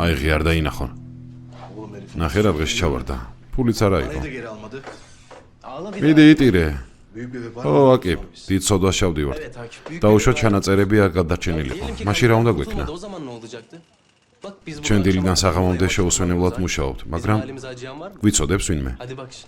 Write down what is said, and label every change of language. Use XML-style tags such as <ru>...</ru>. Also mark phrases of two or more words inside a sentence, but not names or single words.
<ka>აიღე არ დაინახონ.</ka> <tr>Oğlum herif.</tr> <ka>ნახე რა დღეს ჩავარდა. ფულიც არა იყო.</ka> <tr>Parayı da geri almadı. Ağla bir</tr> <ka>მიდი იტირე.</ka> <tr>Büyük bir vefa.</tr> <ka>ო, აკი, დიდ სოდას ჩავდივართ.</ka> <tr>Evet Akif.</tr> <ka>დაუშვათ ჩანაწერები არ გადარჩენილიყო.</ka> <tr>Diyelim ki</tr> <ka>მაშინ რა უნდა</ka> <tr>kurtulmadı,</tr> <ka>გვექნა?</ka> <tr>O zaman ne olacaktı? Bak biz</tr> <ka>ჩვენ</ka> <tr>burada</tr> <ka>დილიდან</ka> <tr>akşama</tr> <ka>საღამომდე</ka> <tr>kadar</tr> <ka>შეუსვენებლად</ka> <tr>yapıyoruz.</tr> <ka>მუშაობთ,</ka> <tr>Bizim</tr> <ka>მაგრამ</ka> <tr>halimize acıyan var mı?</tr> <ka>გვიწოდებს ვინმე.</ka> <tr>Hadi bak şimdi.</tr>